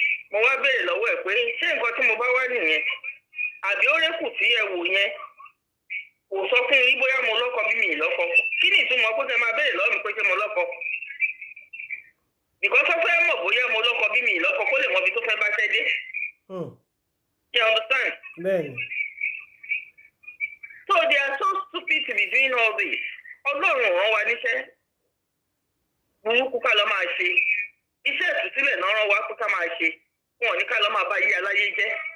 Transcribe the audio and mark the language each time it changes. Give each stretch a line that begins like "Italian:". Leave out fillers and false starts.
Yoruba: mo wá béèrè lọ́wọ́ ẹ̀ pé ṣé nǹkan tí mo bá wá nìyẹn àbí ó rékù tí ẹ wò yẹn kò sọ fún yín bóyá mo lọ́kọ bí mi ì lọ́kọ kí ni ìtumọ̀ pé kẹ́ máa béèrè lọ́wọ́ mi pé ṣé mo lọ́kọ. ìkọ́ tó fẹ́ mọ̀ bóyá mo lọ́kọ bí mi ì lọ́kọ kó lè mọ ibi tó fẹ́ bá ṣẹ́ dé.
English: You understand?
Yoruba: bẹ́ẹ̀ni.
English: So they are so stupid to be doing all this.
Yoruba: Ọlọ́run rán wa níṣẹ́ burúkú ká lọ máa ṣe iṣẹ́ ìtúsílẹ̀ náà rán wa kó ká máa ṣe wọn ò ní ká lọ máa bá yí aláyé jẹ́.